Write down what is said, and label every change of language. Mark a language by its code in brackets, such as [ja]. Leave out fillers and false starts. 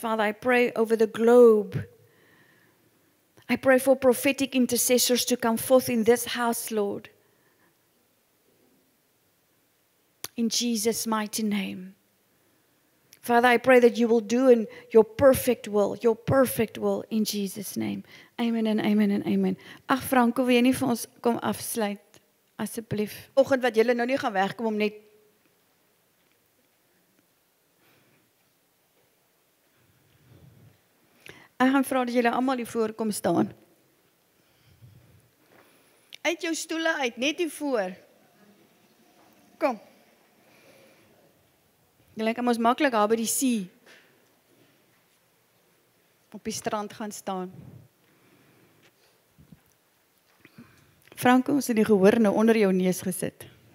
[en] Father, I pray over the globe. I pray for prophetic intercessors to come forth in this house, Lord. In Jesus' mighty name. Father, I pray that you will do in your perfect will in Jesus' name. Amen and amen and amen. [af] Ag Franco, wil jy nie vir ons kom afsluit? Asseblief. Oggend wat julle nou nie gaan wegkom om net Ek gaan vra dat julle almal hier voor kom staan. Uit jou stoele uit, net hier voor. Kom. Julle kan ons maklik daar by die see op die strand gaan staan. Franco, ons het die gehoor nou onder jou neus gesit.